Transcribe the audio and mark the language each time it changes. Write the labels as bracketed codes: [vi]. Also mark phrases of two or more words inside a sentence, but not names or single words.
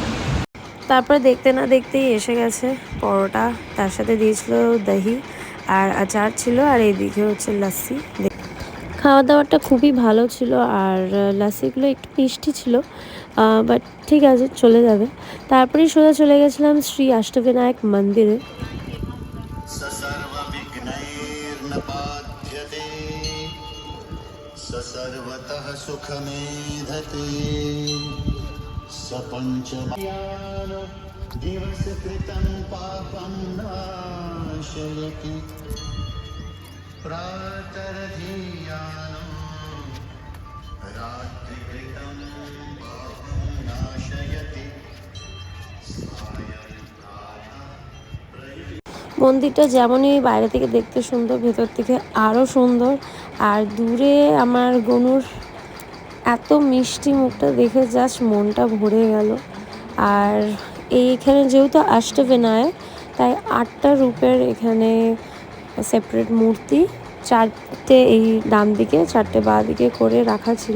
[bn] তারপরে দেখতে না দেখতেই এসে গেছে পরোটা, তার সাথে দিয়েছিল দহি আর আচার ছিল, আর এইদিকে হচ্ছে লাসি। খাওয়া দাওয়াটা খুবই ভালো ছিল, আর লাসিগুলো একটু মিষ্টি ছিল, বাট ঠিক আছে, চলে যাবে। তারপরেই সোজা চলে গেছিলাম শ্রী অষ্টবিনায়ক মন্দিরে। [sa] सर्वतः सुखमेधते सपञ्चमयान दिवसकृतं पापं नाशयति प्रातर्धीयानो रात्रिकृतं पापं नाशयति [bn] মন্দিরটা যেমনই বাইরে থেকে দেখতে সুন্দর, ভেতর থেকে আরও সুন্দর। আর দূরে আমার গনুর এত মিষ্টি মুখটা দেখে জাস্ট মনটা ভরে গেল। আর এইখানে যেহেতু অষ্টবিনায়ক, তাই 8টা রূপের এখানে সেপারেট মূর্তি, 4টে এই ডান দিকে 4টে বাঁ দিকে করে রাখা ছিল।